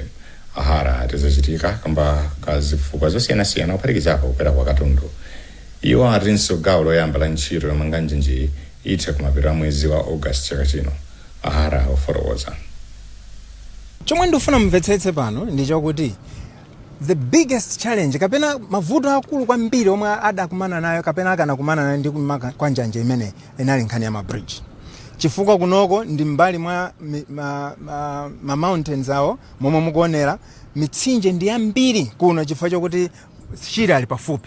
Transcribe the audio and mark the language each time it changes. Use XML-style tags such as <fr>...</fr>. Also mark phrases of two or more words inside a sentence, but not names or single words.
<ny>Ahara atizachitika kamba kazifukwa zosiyanasiyana kuphatikizapo kukwera kwa katundu. Iwo atinso gawo loyamba la ntchito yomanga njanji itha kumapeto a mwezi wa August chaka chino. Ahara ofotokoza. Chomwe ndifuna mvetsetse pano ndichokuti</ny> <en>the biggest challenge</en> <ny>kapena mavuto akulu kwambiri omwe adakumana nayo kapena akanakumana nayo ndi kwa njanje imene inali nkhani ya mabridge. chifukwa kunoko ndi mbali mwa ma mountains awo momwe mukuonera mitsinje ndi yambiri kuno chifukwa chokuti Chire ali pafupi.</ny>